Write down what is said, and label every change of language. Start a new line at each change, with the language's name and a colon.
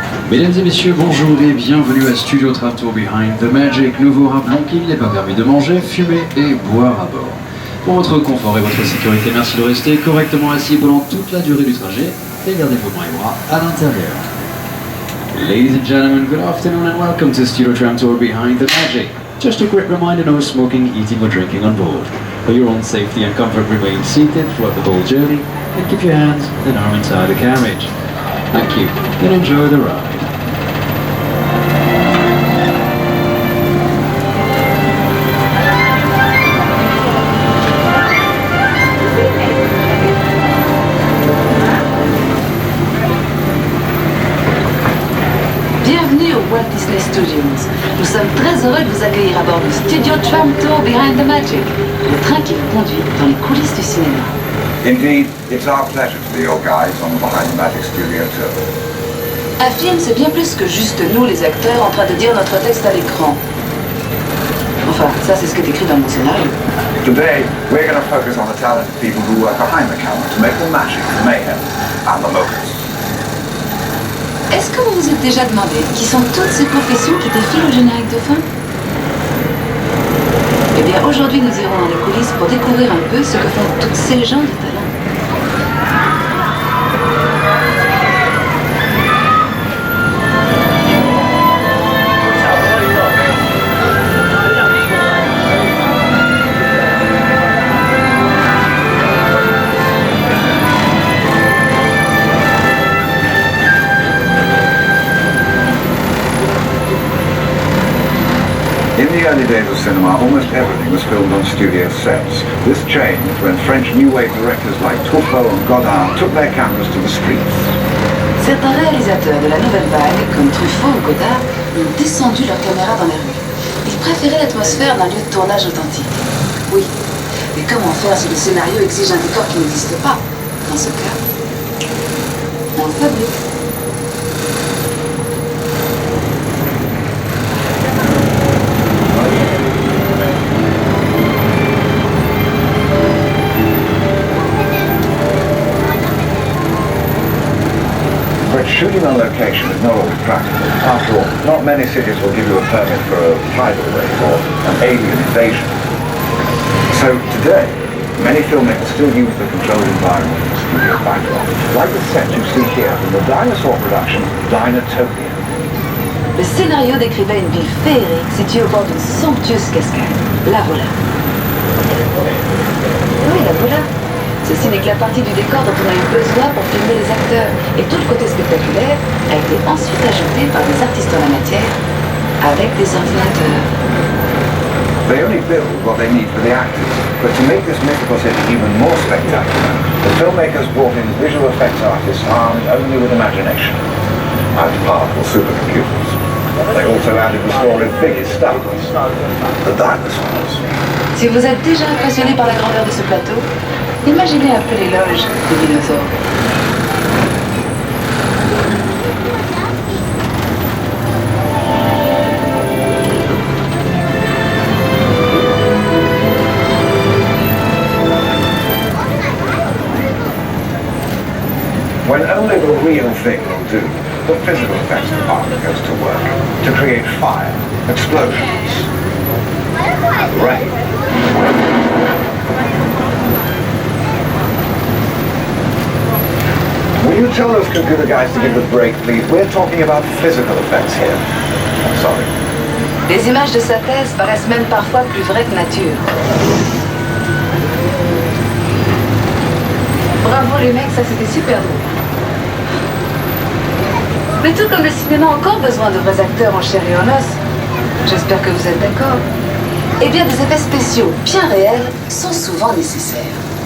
French: Mesdames et messieurs, bonjour et bienvenue à Studio Tram Tour Behind the Magic. Nous vous rappelons qu'il n'est pas permis de manger, fumer et boire à bord. Pour votre confort et votre sécurité, merci de rester correctement assis pendant toute la durée du trajet et gardez vos mains et bras à l'intérieur.
English: Ladies and gentlemen, good afternoon and welcome to Studio Tram Tour Behind the Magic. Just a quick reminder, no smoking, eating or drinking on board. For your own safety and comfort, remain seated throughout the whole journey and keep your hands and arm inside the carriage. Thank you and enjoy the ride.
French: Bienvenue au Walt Disney Studios. Nous sommes très heureux de vous accueillir à bord du Studio Tram Tour Behind the Magic, le train qui vous conduit dans les coulisses du cinéma.
English: Indeed, it's our pleasure to be your guides on the Behind the Magic Studio Tour.
French: Un film, c'est bien plus que juste nous, les acteurs, en train de dire notre texte à l'écran. Enfin, ça, c'est ce qui est écrit dans mon scénario.
English: Today, we're going to focus on the talented people who work behind the camera to make the magic, the mayhem, and the locusts.
French: Est-ce que vous vous êtes déjà demandé qui sont toutes ces professions qui défilent au générique de fin? Eh bien, aujourd'hui, nous irons dans les coulisses pour découvrir un peu ce que font toutes ces gens de talent.
English: In the early days of cinema, almost everything was filmed on studio sets. This changed when French New Wave directors like Truffaut and Godard took their cameras to the streets.
French: Certains réalisateurs de la nouvelle vague, comme Truffaut ou Godard, ont descendu leurs caméras dans les rues. Ils préféraient l'atmosphère d'un lieu de tournage authentique. Oui, mais comment faire si le scénario exige un décor qui n'existe pas? Dans ce cas, on le fabrique.
English: But shooting on location is not always practical. After all, not many cities will give you a permit for a tidal wave or an alien invasion. So today, many filmmakers still use the controlled environment of the studio backdrop, like the set you see here from the dinosaur production Dinotopia.
French: Le scénario décrivait une ville féerique située au bord d'une somptueuse cascade. La voilà. Oui, la voilà. Ceci n'est que la partie du décor dont on a eu besoin pour filmer les acteurs. Et tout le côté spectaculaire a été ensuite ajouté par des artistes en la matière avec des ordinateurs.
English: They only build what they need for the actors, but to make this mythical city even more spectacular, the filmmakers brought in visual effects artists armed only with imagination and powerful supercomputers. They also added the story's biggest stars, the dinosaurs.
French: Si vous êtes déjà impressionné par la grandeur de ce plateau, imaginez un peu l'éloge des dinosaures.
English: When only the real thing will do, the physical effects department goes to work to create fire, explosions, and rain. Will you tell those computer guys to give the break, please? We're talking about physical effects here. I'm sorry.
French: Les images de synthèse paraissent même parfois plus vraies que nature. Bravo les mecs, ça c'était super drôle. Mais tout comme le cinéma a encore besoin de vrais acteurs en chair et en os, j'espère que vous êtes d'accord, eh bien des effets spéciaux bien réels sont souvent nécessaires.